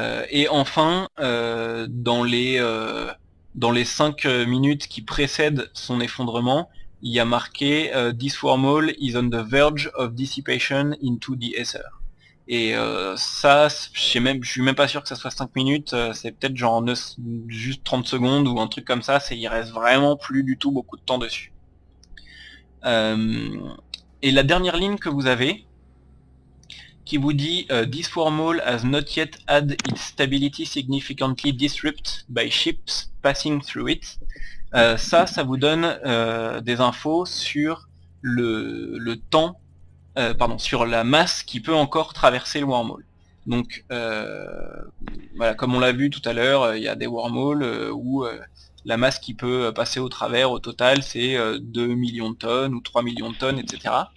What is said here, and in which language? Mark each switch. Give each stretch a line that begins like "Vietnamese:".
French: Et enfin, dans les 5 minutes qui précèdent son effondrement, il y a marqué
English: This wormhole is on the verge of dissipation into the ether.
French: Et ça, je suis même pas sûr que ça soit 5 minutes, c'est peut-être genre juste 30 secondes ou un truc comme ça, il reste vraiment plus du tout beaucoup de temps dessus. Et la dernière ligne que vous avez, qui vous dit
English: This wormhole has not yet had its stability significantly disrupted by ships passing through it.
French: Ça vous donne des infos sur le temps, sur la masse qui peut encore traverser le wormhole. Donc voilà, comme on l'a vu tout à l'heure, il y a des wormholes où la masse qui peut passer au travers au total c'est 2 millions de tonnes ou 3 millions de tonnes, etc.